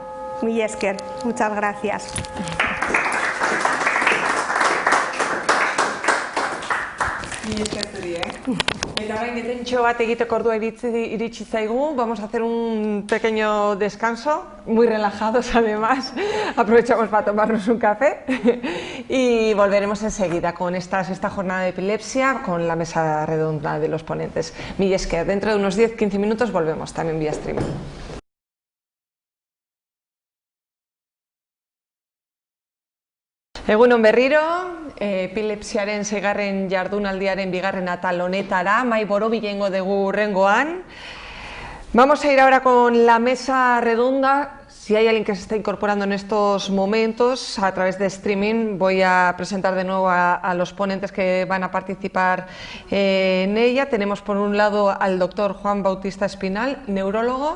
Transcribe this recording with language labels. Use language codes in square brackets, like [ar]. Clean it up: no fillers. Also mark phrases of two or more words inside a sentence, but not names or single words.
[eu] Mila esker, [es] muchas gracias. [eu] Mila esker zuri, Eta orain detentxo bat egiteko ordua iritsi zaigu, [es] vamos a hacer un pequeño descanso, muy relajados además, aprovechamos para tomarnos un café y volveremos enseguida con esta jornada de epilepsia, con la mesa redonda de los ponentes. [eu] Mila esker, [es] dentro de unos 10-15 minutos volvemos también vía streaming. [eu] Egunon berriro, epilepsiaren 6. jardunaldiaren 2. atal honetara, mai borobilengo dugu hurrengoan. [es] Vamos a ir ahora con la mesa redonda. Si hay alguien que se está incorporando en estos momentos a través de streaming, voy a presentar de nuevo a los ponentes que van a participar en ella. Tenemos por un lado al doctor Juan Bautista Espinal, neurólogo.